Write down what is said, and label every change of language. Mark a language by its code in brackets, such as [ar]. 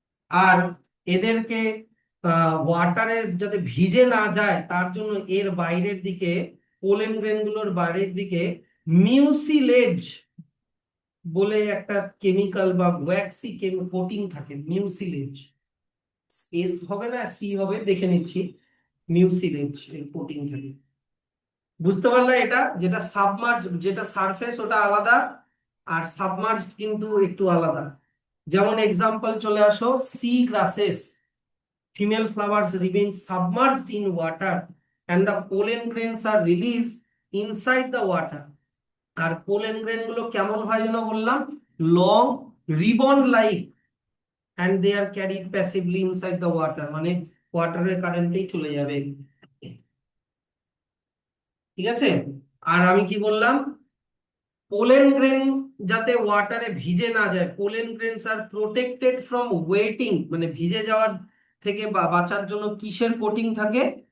[bn] আর এদেরকে ওয়াটারের যাতে ভিজে না যায় তার জন্য এর বাইরের দিকে, পোলেন গ্রেন গুলোর বাইরের দিকে মিউসিলেজ বলে একটা কেমিক্যাল বা ওয়্যাক্সি কোটিং থাকে, মিউসিলেজ। এস হবে না সি হবে, দেখে নিচ্ছি। মিউসিলেজ এর কোটিং থাকে। বুঝতে পারলে? এটা যেটা সাবমার্জ, যেটা সারফেস ওটা আলাদা, আর সাবমার্জ কিন্তু একটু আলাদা। যেমন এক্সাম্পল চলে আসো, C grasses, [en] female flowers remain submerged in water and the pollen grains are released inside the water. [bn] আর pollen grain গুলো কেমন হয় যেন বললাম, long ribbon like, [en] and they are carried passively inside the water, [bn] মানে ওয়াটারের কারেন্টেই চলে যাবে। ঠিক আছে? আর আমি কি বললাম, পোলেন গ্রেন যাতে ওয়াটারে ভিজে না যায়, pollen grains আর protected from waiting, মানে ভিজে যাওয়ার থেকে বাঁচার জন্য কিসের কোটিং থাকে?